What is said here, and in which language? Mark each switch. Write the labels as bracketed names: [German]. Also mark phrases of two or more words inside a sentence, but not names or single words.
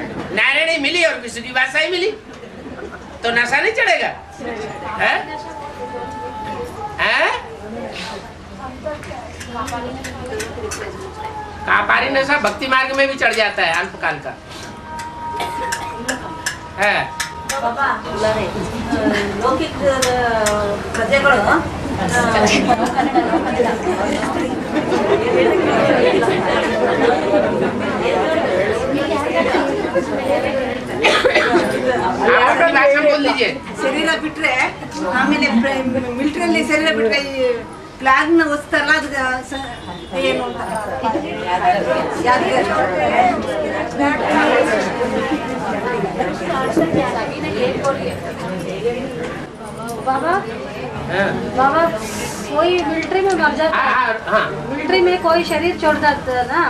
[Hindi] नारायणी मिली और विष्णु की भाषा ही मिली तो नशा नहीं चढ़ेगा? है? है? कापारी नशा भक्ति मार्ग में भी चढ़ जाता है, अल्पकाल का है। [Kannada] ಲೌಕಿಕ ಪ್ರಜೆಗಳು [Hindi] बोल दीजिए। [Kannada] ಶರೀರ ಬಿಟ್ರೆ ಆಮೇಲೆ ಮಿಲಿಟರಿಯಲ್ಲಿ ಶರೀರ ಬಿಟ್ರೆ ಈ ಫ್ಲಾಗ್ ನ ಓದಿಸ್ತಾರಲ್ಲ ಅದು ಏನು [Hindi] बाबा बाबा कोई मिलिट्री में मर जाता है, हाँ। मिलिट्री में कोई शरीर छोड़ जाता है ना,